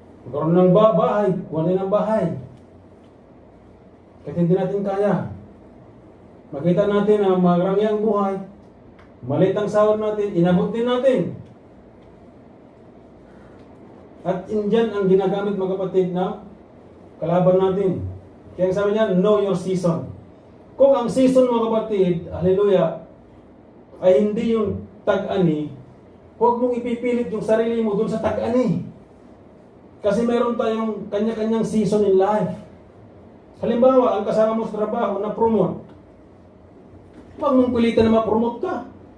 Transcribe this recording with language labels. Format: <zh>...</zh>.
<tl>Magkaroon ng bahay, kuha natin ng bahay. Kasi hindi natin kaya. Makita natin na marami ang buhay, maliit ang sahod natin, inabot din natin. At indyan ang ginagamit mga kapatid na kalaban natin. Kaya sabi niya,</tl> <en>know your season.</en> <tl>Kung ang season mga kapatid, hallelujah, ay hindi yung tag-ani, huwag mong ipipilit yung sarili mo dun sa tag-ani. Kasi meron tayong kanya-kanyang season in life. Halimbawa, ang kasama mo sa trabaho na promote, huwag mong pilitan na ma-promote ka.</tl>